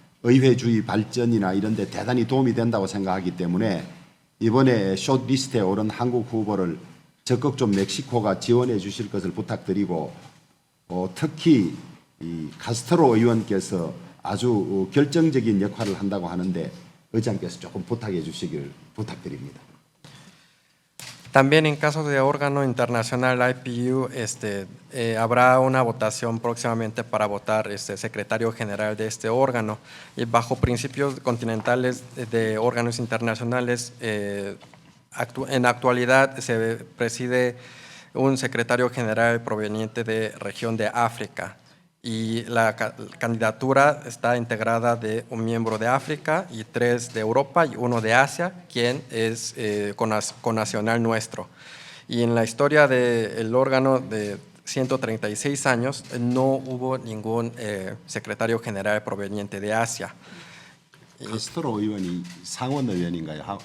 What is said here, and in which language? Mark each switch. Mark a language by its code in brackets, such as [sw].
[ko] 의회주의 발전이나 이런 데 대단히 도움이 된다고 생각하기 때문에 이번에 숏리스트에 오른 한국 후보를 적극 좀 멕시코가 지원해 주실 것을 부탁드리고 특히 이 카스트로 의원께서 아주 결정적인 역할을 한다고 하는데 의장께서 조금 부탁해 주시길 부탁드립니다. [es] También en caso de órgano internacional IPU, habrá una votación próximamente para votar secretario general de este órgano. Y bajo principios continentales de órganos internacionales, en la actualidad se preside un secretario general proveniente de región de África. Y la candidatura está integrada de un miembro de África y 3 de Europa y 1 de Asia, quien es connacional nuestro. Y en la historia del órgano de 136 años no hubo ningún secretario general proveniente de Asia. [ko] 카스트로 의원이 상원 의원인가요?